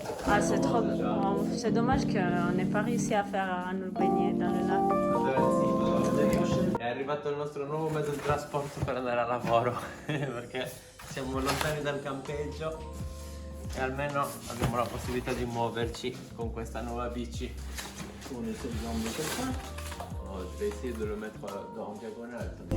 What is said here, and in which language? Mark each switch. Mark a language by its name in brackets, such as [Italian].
[French] Ah, c'est dommage qu'on n'ait pas réussi à nous baigner dans le lac. [Italian] È arrivato il nostro nuovo mezzo di trasporto per andare a lavoro perché siamo lontani dal campeggio e almeno abbiamo la possibilità di muoverci con questa nuova bici. [French] On essaie de l'emmener comme ça. Oh, je vais essayer de le mettre en diagonale.